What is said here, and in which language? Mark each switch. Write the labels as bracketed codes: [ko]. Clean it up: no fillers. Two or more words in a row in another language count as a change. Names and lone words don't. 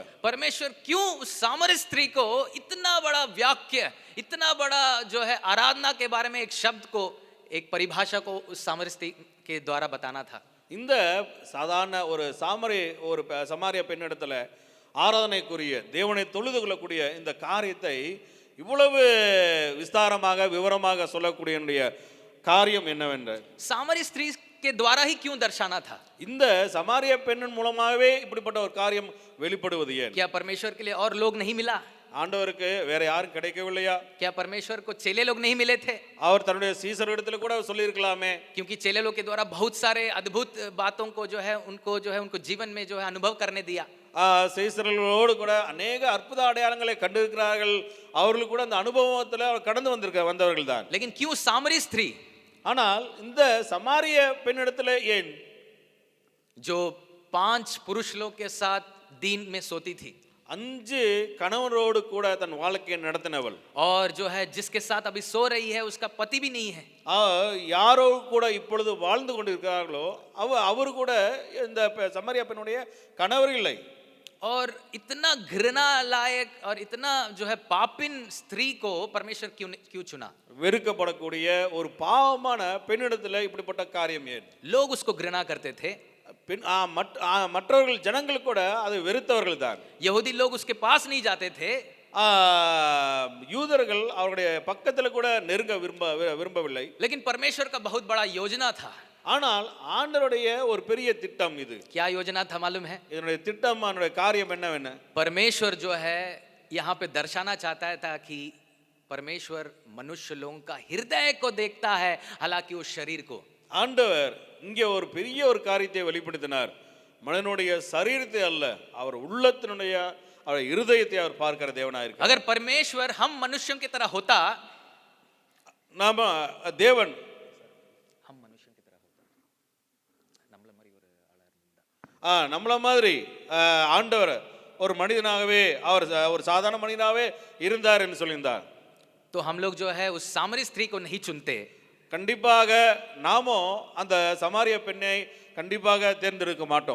[hi] परमेश्वर क्यों उस सामरी स्त्री को इतना बड़ा वाक्य, इतना बड़ा जो है आराधना के बारे में एक शब्द को, एक परिभाषा को उस सामरी स्त्री के द्वारा बताना था। [ta] இந்த சாதாரண ஒரு சமாரிய பெண்ணிடத்துல ஆராதனைக்குரிய தேவனை தொழுது கொள்ளக்கூடிய இந்த காரியத்தை இவ்வளவு விஸ்தாரமாக விவரமாக சொல்லக்கூடிய என்னுடைய காரியம் என்னவென்று, [hi] सामरी स्त्री के द्वारा ही क्यों दर्शाना था? [ta] இந்த சமாரிய பெண்ணின் மூலமாகவே இப்படிப்பட்ட ஒரு காரியம் வெளிப்படுவது ஏன்? [hi] क्या परमेश्वर के लिए और लोग नहीं मिला? [ta] ஆண்டவருக்கு வேற யாரும் கிடைக்கவில்லையா? [hi] क्या परमेश्वर को चेले लोग नहीं मिले थे? [ta] அவர் தன்னுடைய சீசரிடத்தில் கூட சொல்லியிருக்கலாமே. [hi] क्योंकि चेले लोग के द्वारा बहुत सारे अद्भुत बातों को जो है उनको जीवन में जो है अनुभव करने दिया. [ta] சீசர்களோடு கூட அநேக அற்புத அடையாளங்களை கண்டிருக்கிறார்கள். அவர்கள் கூட அந்த அனுபவத்தில் கடந்து வந்தவர்கள் தான். [hi] लेकिन क्यों सामरी स्त्री? [ta] ஆனால் இந்த சமாரிய பெண்ணிடத்தில் ஏன்? [hi] जो 5 पुरुष लोग के साथ दिन में सोती थी [ta] 5 கணவரோடு கூட தன் வாழ்க்கையை நடத்தினவள், [hi] और जो है जिसके साथ अभी सो रही है उसका पति भी नहीं है. [ta] யாரோ கூட இப்பொழுது வாழ்ந்து கொண்டிருக்கிறார்களோ அவர் கூட இந்த சமாரியா பெண்ணுடைய கணவர் இல்லை. [hi] और इतना घृणा लायक और इतना जो है पापिन स्त्री को परमेश्वर क्यों चुना? [ta] வெறுக்கப்படக்கூடிய ஒரு பாவமான பெண்ணிடத்தில் இப்படிப்பட்ட காரியம் ஏன்? [hi] लोग उसको घृणा करते थे. [ta] மற்றவர்கள் ஜனங்கள் கூட அதை வெறுத்தவர்கள் தான். [hi] यहूदी लोग उसके पास नहीं जाते थे. [ta] யூதர்கள் அவருடைய பக்கத்தில் கூட நெருங்க விரும்பவில்லை. [hi] लेकिन परमेश्वर का बहुत बड़ा योजना था. [ta] ஆனால் ஆண்டவருடைய ஒரு பெரிய திட்டம் இது. [hi] क्या योजना था मालूम है? [ta] இதனுடைய திட்டம், அதனுடைய காரியம் என்னவென்ன? [hi] परमेश्वर जो है यहाँ पे दर्शाना चाहता है ताकि परमेश्वर मनुष्य लोगों का हृदय को देखता है, हालांकि उस शरीर को. [ta] ஆண்டவர் இங்கே ஒரு பெரிய ஒரு காரியத்தை வெளிப்படுத்தினார். மனிதனுடைய சரீரத்தை அல்ல, அவர் உள்ளத்தினுடைய அவர் இருதயத்தை அவர் பார்க்கிற தேவனாக இருக்கிறார். [hi] अगर परमेश्वर हम मनुष्यों की तरह होता, [ta] நாம தேவன் [hi] हम मनुष्यों की तरह होता, [ta] நம்மள மாதிரி ஆண்டவர் ஒரு மனிதனாகவே அவர் ஒரு சாதாரண மனிதனாகவே இருந்தார் என்று சொல்லியிருந்தார். [hi] तो हम लोग जो है उस सामरी स्त्री को नहीं चुनते. [ta] கண்டிப்பாக நாமோ அந்த சமாரிய பெண்ணை கண்டிப்பாக தேர்ந்தெடுக்க மாட்டோம்.